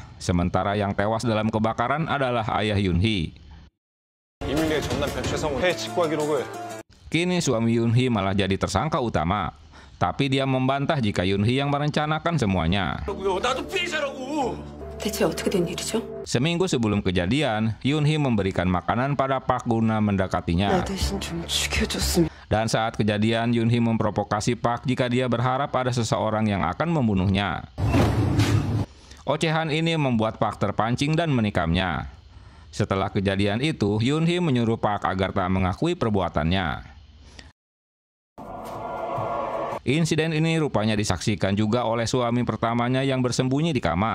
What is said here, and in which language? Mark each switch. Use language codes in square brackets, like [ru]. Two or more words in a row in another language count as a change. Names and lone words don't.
[id] Sementara yang tewas dalam kebakaran adalah ayah Yoon-hee. Kini suami Yoon-hee malah jadi tersangka utama. Tapi dia membantah jika Yoon-hee yang merencanakan semuanya. [ko] 대체 어떻게 된 일이죠? [id] Seminggu sebelum kejadian, Yoon-hee memberikan makanan pada Park guna mendekatinya. [ko] 대신 좀 죽여줬으면. [id] Dan saat kejadian, Yoon-hee memprovokasi Park jika dia berharap ada seseorang yang akan membunuhnya. Ocehan ini membuat Park terpancing dan menikamnya. Setelah kejadian itu, Yoon-hee menyuruh Park agar tak mengakui perbuatannya. Insiden ini rupanya disaksikan juga oleh suami pertamanya yang bersembunyi di kamar.